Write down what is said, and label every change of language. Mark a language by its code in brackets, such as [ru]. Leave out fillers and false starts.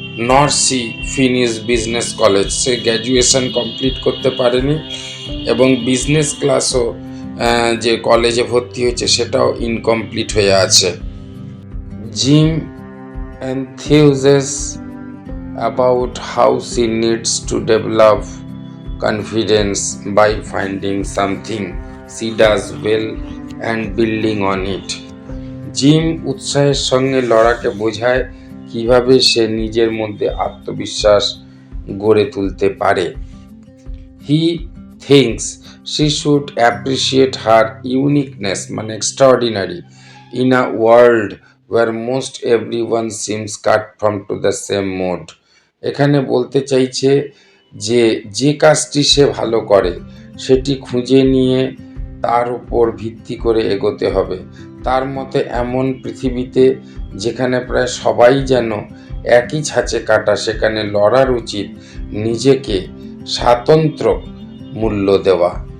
[en] নর সি Finnish business college, [bn] সে graduation complete করতে পারেনি এবং বিজনেস ক্লাসও যে কলেজে ভর্তি হয়েছে সেটাও ইনকমপ্লিট হয়ে আছে। [en] Jim enthuses about how she needs to develop confidence by finding something she does well and building on it. [bn] Gym উৎসাহের সঙ্গে লরাকে বোঝায় কিভাবে সে নিজের মধ্যে আত্মবিশ্বাস গড়ে তুলতে পারে। [en] he thinks she should appreciate her uniqueness [bn] মানে [en] extraordinary in a world where most everyone seems cut from to the same mold. [bn] এখানে বলতে চাইছে যে যে কাজটি সে ভালো করে সেটি খুঁজে নিয়ে তার উপর ভিত্তি করে এগোতে হবে। তার মতে এমন পৃথিবীতে যেখানে প্রায় সবাই যেন একই ছাঁচে কাটা, সেখানে লড়ার উচিত নিজেকে স্বাতন্ত্র মূল্য দেওয়া।